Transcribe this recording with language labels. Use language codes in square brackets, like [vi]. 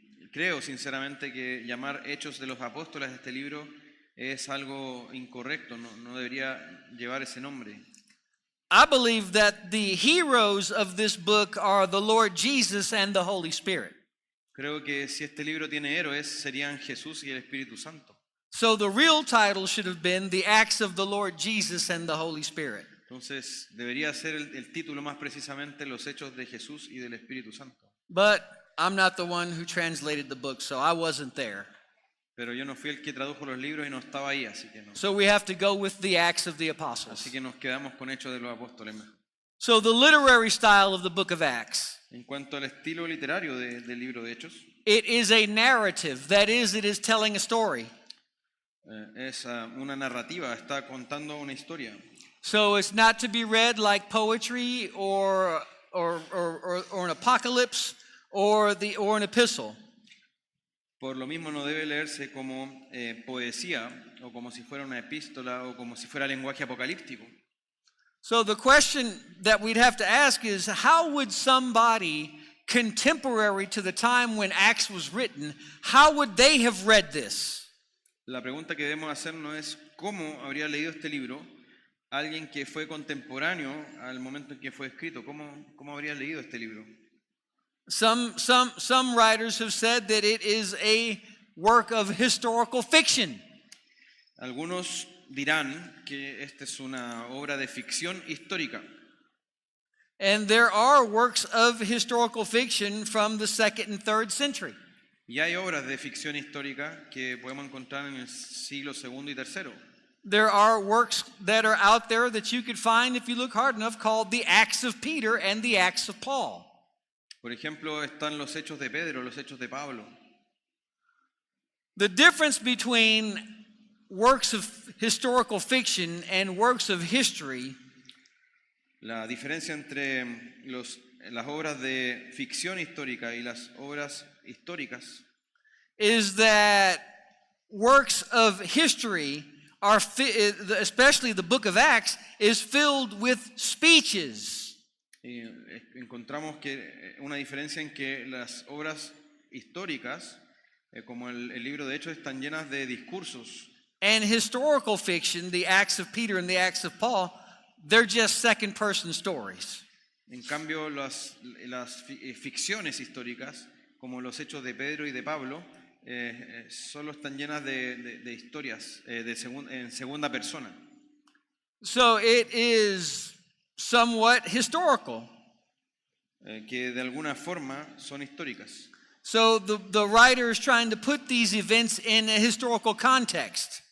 [es] Creo sinceramente que llamar Hechos de los Apóstoles a este libro es algo incorrecto, no debería llevar ese nombre. [en] I believe that the heroes of this book are the Lord Jesus and the Holy Spirit. [es] Creo que si este libro tiene héroes serían Jesús y el Espíritu Santo. [en] So the real title should have been The Acts of the Lord Jesus and the Holy Spirit. [es] Entonces debería ser el título más precisamente Los Hechos de Jesús y del Espíritu Santo. [en] But I'm not the one who translated the book, so I wasn't there. [es] Pero yo no fui el que tradujo los libros y no estaba ahí, así que no. [en] So we have to go with the Acts of the Apostles. [es] Así que nos quedamos con Hechos de los Apóstoles. [en] So the literary style of the book of Acts, [es] En cuanto al estilo literario del libro de Hechos, [en] it is a narrative. That is, it is telling a story. [es] es una narrativa, está contando una historia. [en] So it's not to be read like poetry or an apocalypse or an epistle. [es] Por lo mismo no debe leerse como poesía o como si fuera una epístola o como si fuera lenguaje apocalíptico. [en] So the question that we'd have to ask is, how would somebody contemporary to the time when Acts was written, how would they have read this? [es] La pregunta que debemos hacernos es cómo habría leído este libro alguien que fue contemporáneo al momento en que fue escrito. ¿Cómo habría leído este libro? [en] Some writers have said that it is a work of historical fiction. [es] Algunos dirán que esta es una obra de ficción histórica. [en] And there are works of historical fiction from the 2nd and 3rd century. [es] Y hay obras de ficción histórica que podemos encontrar en el siglo II y III. [en] There are works that are out there that you could find if you look hard enough called the Acts of Peter and the Acts of Paul. [es] Por ejemplo, están los Hechos de Pedro, los Hechos de Pablo. [en] The difference between works of historical fiction and works of history [es] La diferencia entre las obras de ficción histórica y las obras históricas [en] is that works of history are, especially the book of Acts, is filled with speeches. [es] encontramos que una diferencia en que las obras históricas, como el libro de Hechos, están llenas de discursos. [en] And historical fiction, the Acts of Peter and the Acts of Paul, they're just second-person stories. [es] En cambio, las ficciones históricas, como los Hechos de Pedro y de Pablo, solo están llenas de historias en segunda persona. [en] So it is somewhat historical. [es] Que de alguna forma son históricas. [en] So the writer is trying to put these events in a historical context.